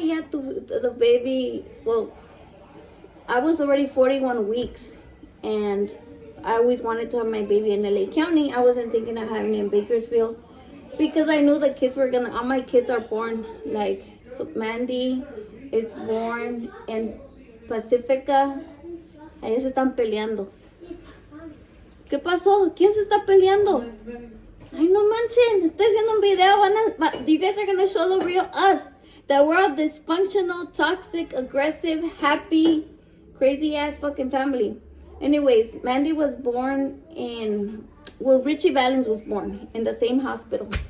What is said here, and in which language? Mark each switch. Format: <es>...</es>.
<en>Yeah, the baby, well, I was already 41 weeks, and I always wanted to have my baby in LA County. I wasn't thinking of having it in Bakersfield, because I knew the kids were gonna, all my kids are born, like, so Mandy is born in Pacifica.</en> <es>Ellos se están peleando. ¿Qué pasó? ¿Quién se está peleando? Ay, no manchen, estoy haciendo un video.</es> <en>You guys are gonna show the real us. That we're a dysfunctional, toxic, aggressive, happy, crazy ass fucking family. Anyways, Mandy was born Richie Valens was born in the same hospital.</en>